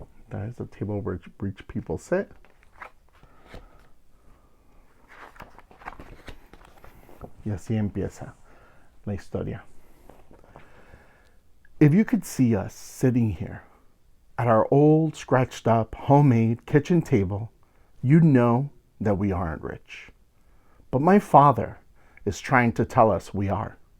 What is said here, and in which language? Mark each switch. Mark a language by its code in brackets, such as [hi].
[en] That is the table where rich people sit. [es] Y así empieza la historia. [en] If you could see us sitting here at our old, scratched up, homemade kitchen table, you'd know that we aren't rich. But my father is trying to tell us we are.